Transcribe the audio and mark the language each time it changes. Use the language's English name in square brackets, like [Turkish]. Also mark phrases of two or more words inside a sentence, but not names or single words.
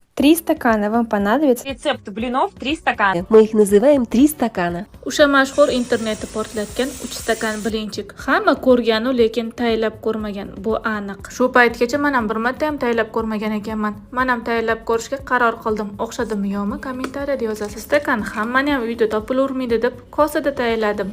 [Russian] 3 стакана вам понадобится. Рецепт блинов 3 стакана. Мы их называем 3 стакана. [Uzbek] O'sha mashhur internetni portlatgan 3 stakan bilinchik. Hamma ko'rganu, lekin tayyorlab ko'rmagan. Bu aniq. Shu paytgacha men ham bir marta ham tayyorlab ko'rmagan ekanman. Men ham tayyorlab ko'rishga qaror qildim. O'xshadimi yo'qmi? Kommentariyada yozasiz. Stakan hammani ham uyda topilavermaydi deb kosada tayyorladim.